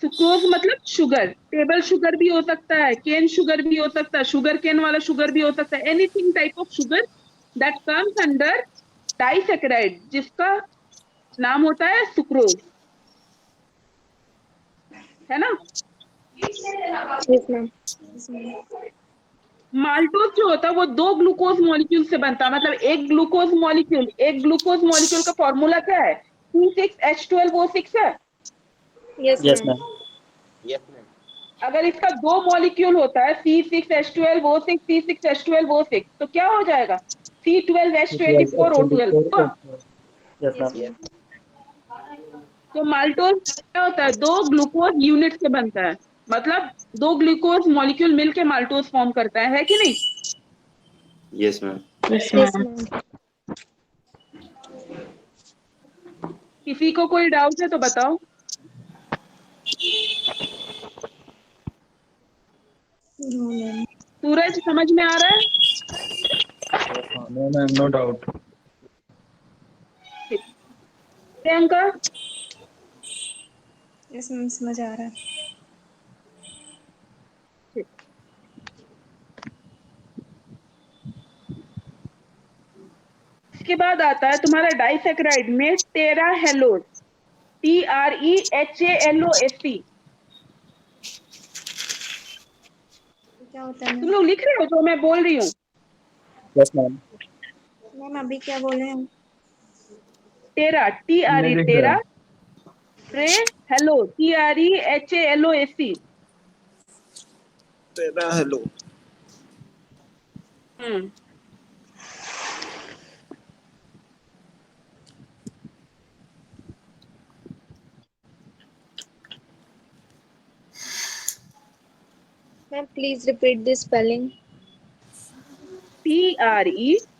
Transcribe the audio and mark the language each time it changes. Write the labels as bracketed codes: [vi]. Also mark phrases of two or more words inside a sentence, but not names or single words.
[hi] सुक्रोज मतलब शुगर, [en] table sugar [hi] भी हो सकता है, [en] cane sugar [hi] भी हो सकता है, [en] sugar cane [hi] वाला शुगर भी हो सकता है, [en] anything type of sugar that comes under disaccharide, [hi] जिसका नाम होता है सुक्रोज, है ना। [en] Yes, ma'am. [hi] माल्टोज जो होता है वो 2 [en] glucose molecule [hi] से बनता है, मतलब एक [en] glucose molecule [hi] का फॉर्मूला क्या है, C6H12O6 है। [en] Yes, Yes, ma'am. ma'am. Yes, ma'am. [hi] अगर इसका 2 मॉलिक्यूल होता है C6H12O6 C6H12O6 तो क्या हो जाएगा, C12H24O12 हुआ। [en] Yes, ma'am. Yes. [hi] तो माल्टोज क्या होता है, 2 [en] glucose unit [hi] से बनता है, मतलब 2 [en] glucose molecule [hi] मिलके माल्टोज फॉर्म करता है कि नहीं। [en] Yes, ma'am. Yes, Yes, ma'am. ma'am. [hi] किसी को कोई डाउट है तो बताओ। [en] No, ma'am. [hi] सूरज समझ में आ रहा है। [en] No ma'am, no doubt. [hi] प्रियंका [en] Yes, ma'am, [hi] समझ आ रहा है। इसके बाद आता है तुम्हारा डाइसैकेराइड में टेराहेलोज, TREHALOSC। क्या होता है तुम मैम? लोग लिख रहे हो जो मैं बोल रही हूँ। [en] Yes, ma'am. [hi] मैम अभी क्या बोले हैं? टेरा नहीं लिख टेरा, रहा। ट्रे हेलो TREHALOSC। तेरा हेलो। हम्म, [en] Ma'am, please repeat the spelling. TREHALOSC।